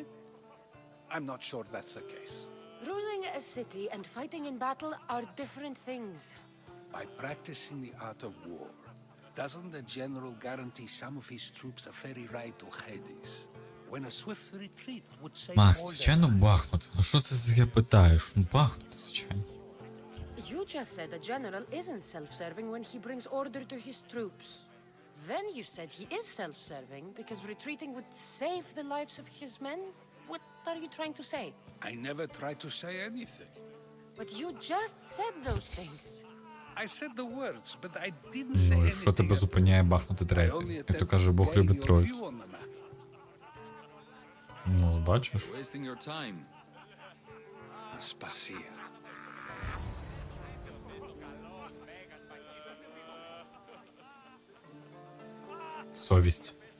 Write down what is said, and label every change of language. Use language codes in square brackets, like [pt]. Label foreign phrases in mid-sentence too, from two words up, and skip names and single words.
[en] I'm not sure that's the case. Ruling a city and fighting in battle are different things. By practicing the art of war, doesn't the general guarantee some of his troops a ferry ride to Hades? When a swift retreat would save [uk] Макс, [en] all their... [uk] звичайно, бахнути. Ну що це таке питаєш? Ну бахнути, звичайно. [en] You just said a general isn't self-serving when he brings order to his troops. Then you said he is self-serving because retreating would save the lives of his men? What are you trying to say? I never tried to say anything. But you just said those things. I said the words, but I didn't say [uk] Ну і [en] anything. [uk] що тебе зупиняє бахнути третє? Як то каже, Бог любить троїць. Ну, бачиш? [en] Wasting your time. [ru] Спасибо. [uk] Совість.